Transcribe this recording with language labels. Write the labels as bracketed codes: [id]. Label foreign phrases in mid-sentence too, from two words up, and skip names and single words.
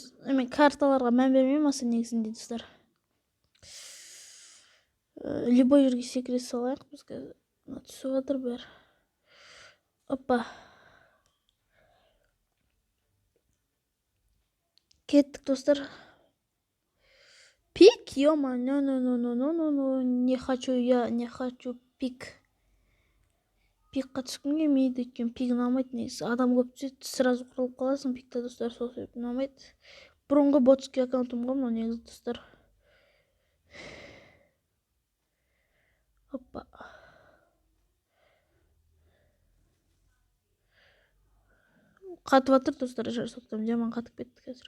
[kk] Мен карталарға мән бермеймін аса негізінде достар. Любой жерге секрет салайық. Бізге түсіп жатыр бәрі. Опа. Кеттік достар. Пик, ё-ма, [ru] не хочу я, не хочу пик. [kk] Пикқа түскім келмейді, өйткені пик ұнамайды негізі. Адам көп түседі, сразу құрылып қаласың пикта достар, сол себепті ұнамайды. Бұрынғы ботский аккаунтым ғой мынау негізі достар. Опа. Қатып жатыр достар, соқтым жаман қатып кетті қазір.